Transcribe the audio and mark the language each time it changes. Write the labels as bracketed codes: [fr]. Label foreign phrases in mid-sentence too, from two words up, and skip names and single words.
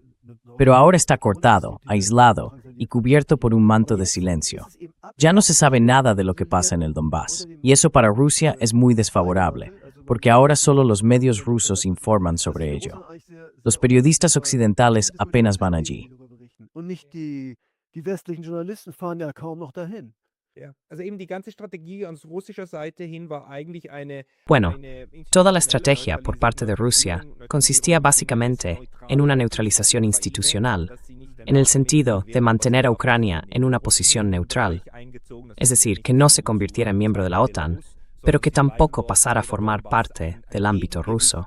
[es] Pero ahora está cortado, aislado y cubierto por un manto de silencio. Ya no se sabe nada de lo que pasa en el Donbass, y eso para Rusia es muy desfavorable, porque ahora solo los medios rusos informan sobre ello. Los periodistas occidentales apenas van allí. [de] Die westlichen Journalisten fahren ja kaum noch dahin. Ja, also eben die ganze Strategie aus russischer Seite hin war eigentlich [es] Bueno, toda la estrategia por parte de Rusia consistía básicamente en una neutralización institucional, en el sentido de mantener a Ucrania en una posición neutral, es decir, que no se convirtiera en miembro de la OTAN, pero que tampoco pasara a formar parte del ámbito ruso.